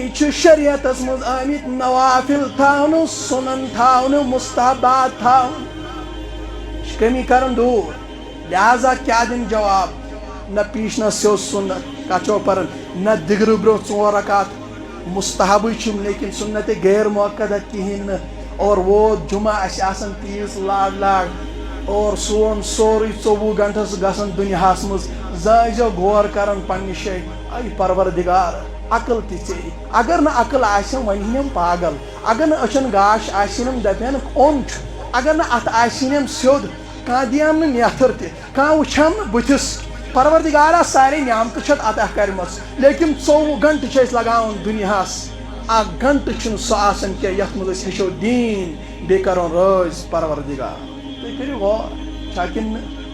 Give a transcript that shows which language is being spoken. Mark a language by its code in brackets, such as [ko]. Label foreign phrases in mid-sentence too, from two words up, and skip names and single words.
[ks] چھِ شریعتس منٛز آمٕتۍ نوافل تھاونہٕ سنن تھاونہٕ مستحبات تھاونہٕ چھِ کمی کران دوٗر لہذا کیاہ دِن جواب نہ پیشنس سیوٚد سنت کتھ چھو پران نہ دِگرٕ برونٛہہ 4 رکعت مستحبٕے چھِم لیکن سنت غیر موقدہ کہیٖنۍ نہٕ اور ووت جمعہ اسہِ آسان تیٖژ لاگ اور سون سورُے 24 گنٹس گژھان دُنیاہس منٛز زٲنۍزیو غور کران پننہِ جایہِ اے پروردگار عقل تہِ ژےٚ اگر نہٕ عقل آسٮ۪م وۄنۍ ہینٮ۪م پاگل اگر نہٕ أچھن گاش آسٮ۪نم دپٮ۪ن اوٚن چھُ اگر نہٕ اتھ آسٮ۪نم سیوٚد کانٛہہ دِیم نہٕ نیتھر تہِ کانٛہہ وٕچھم نہٕ بٕتھِس پروردگارا سارے نعمتہٕ چھتھ عطا کرِمژ لیکن 24 گنٹہٕ چھِ أسۍ لگاوان دُنیاہس اکھ گنٹہٕ چھُنہٕ سُہ آسان کینٛہہ یتھ منٛز أسۍ ہیٚچھو دیٖن بیٚیہِ کرون رٲزۍ پروردگار تُہۍ کٔرِو غور چھا کِنہٕ نہٕ